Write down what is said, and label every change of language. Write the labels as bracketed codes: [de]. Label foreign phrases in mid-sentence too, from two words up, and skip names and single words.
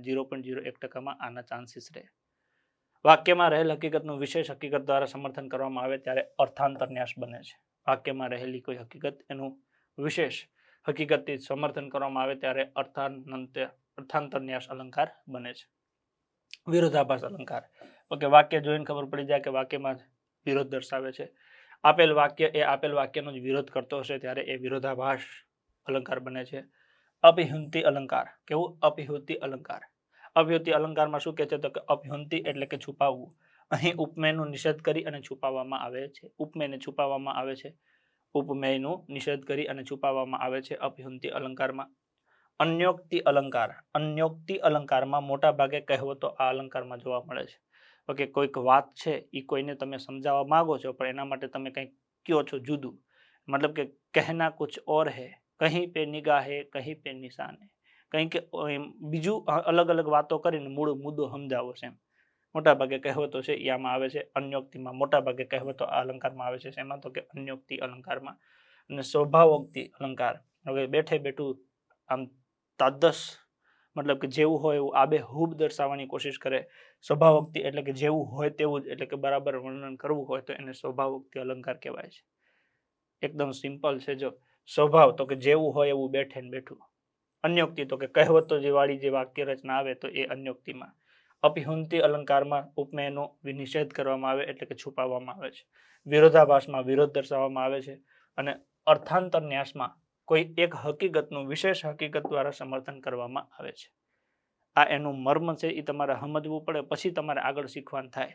[gu] 0.01% માં આના ચાંસીસ રહે। વાક્યમાં રહેલ હકીકતનું વિશેષ હકીકત દ્વારા સમર્થન કરવામાં આવે ત્યારે અર્થાંતરન્યાસ બને છે। વાક્યમાં રહેલી કોઈ હકીકત એનું વિશેષ હકીકતથી સમર્થન કરવામાં આવે ત્યારે અર્થાંતરન્યાસ અલંકાર બને છે। વિરોધાભાસ અલંકાર ઓકે વાક્ય જોઈને ખબર પડી જાય કે વાક્યમાં વિરોધ દર્શાવે છે। આપેલ વાક્ય એ આપેલ વાક્યનો જ વિરોધ કરતો હશે ત્યારે એ વિરોધાભાસ અલંકાર બને છે। અપિહુંતિ અલંકાર કેવું? અપિહુતિ અલંકાર। અપિહુતિ અલંકાર મેં શું કહે છે તો કે અપિહુંતિ એટલે કે છુપાવવું। અહીં ઉપમેયનો નિષેધ કરી અને છુપાવવામાં આવે છે। ઉપમેયને છુપાવવામાં આવે છે। ઉપમેયનો નિષેધ કરી અને છુપાવવામાં આવે છે અપિहुंति अलंकाરમાં। અન્યોક્તિ અલંકાર અન્યોક્તિ अलंकाરમાં મોટા ભાગે કહેવતો આ અલંકારમાં જોવા મળે છે। ઓકે કોઈક વાત છે એ કોઈને તમે સમજાવવા માંગો છો પણ એના માટે તમે કંઈક કયો છો જુદું, मतलब કે [hi] कहना कुछ और है, कहीं पे निगाह है कहीं पे निशान है, [gu] કંઈક બીજું અલગ અલગ વાતો કરીને મૂળ મુદ્દો સમજાવો છે। મોટા ભાગે કહેવતો છે એ આમાં આવે છે अन्योक्तिમાં। મોટા ભાગે કહેવતો આ અલંકારમાં આવે છે એમાં તો કે अन्योक्ति अलंकाરમાં। અને स्वभावोक्ति अलंकार હવે બેઠે બેઠું આમ तादस मतलब કે જેવું હોય એવું આબેહૂબ દર્શાવવાની કોશિશ કરે। स्वभावोक्ति એટલે કે જેવું હોય તેવું એટલે કે બરાબર વર્ણન કરવું હોય તો એને स्वभावोक्ति अलंकार કહેવાય છે। એકદમ સિંપલ છે જો સ્વભાવ તો કે જેવું હોય એવું બેઠે ને બેઠું। અન્યોક્તિ તો કે કહેવતો જે વાળી જે વાક્ય રચના આવે તો એ અન્યોક્તિમાં। अपिहुंति अलंकाરમાં ઉપમેયનો નિષેધ કરવામાં આવે એટલે કે છુપાવવામાં આવે છે। વિરોધાભાસમાં વિરોધ દર્શાવવામાં આવે છે અને અર્થાંતરન્યાસમાં કોઈ એક હકીકતનું વિશેષ હકીકત દ્વારા સમર્થન કરવામાં આવે છે। આ એનું મર્મ છે એ તમારે સમજવું પડે પછી તમારે આગળ શીખવાનું થાય।